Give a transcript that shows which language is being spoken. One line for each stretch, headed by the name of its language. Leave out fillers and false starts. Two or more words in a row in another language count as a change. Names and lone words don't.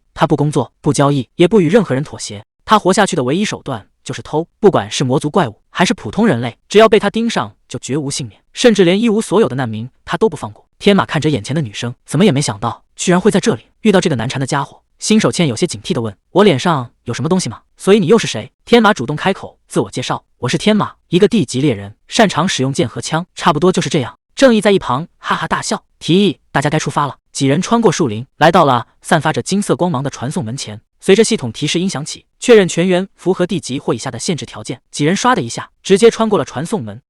Chinese: 他不工作，不交易，也不與任何人妥協。他活下去的唯一手段就是偷，不管是魔族怪物還是普通人類，只要被他盯上就絕無幸免，甚至連一无所有的難民他都不放過。天馬看着眼前的女生，怎麼也沒想到居然會在這裡遇到這個難纏的家伙。新手茜有些警惕地問：“我臉上有什麼東西嗎？所以你又是誰？” 天馬主動開口自我介紹：“我是天馬，一個地級獵人，擅長使用劍和槍，差不多就是這樣。” 正義在一旁哈哈大笑，提議大家該出發了。幾人穿過樹林，來到了散發着金色光芒的傳送門前。隨着系統提示音響起，確認全員符合地級或以下的限制條件，幾人唰的一下直接穿過了傳送門。